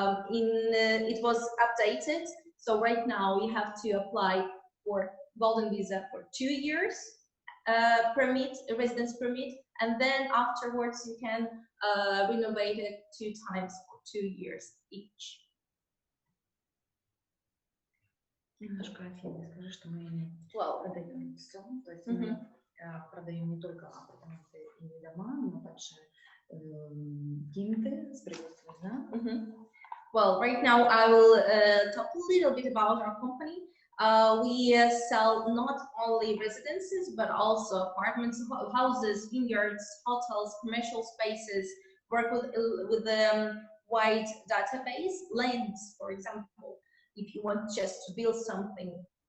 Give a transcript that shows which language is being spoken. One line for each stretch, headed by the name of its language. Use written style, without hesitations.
English: It was updated, so right now you have to apply for golden visa for 2 years permit, a residence permit, and then afterwards you can renovate it 2 times for 2 years each.
Russian: Немножко, Афина, скажи, что мы продаем все, то есть мы продаем не только апартаменты и дома, но также гимты с производством.
English: Well, right now I will talk a little bit about our company. We sell not only residences, but also apartments, houses, vineyards, hotels, commercial spaces, work with the wide database, lands, for example, if you want just to build something.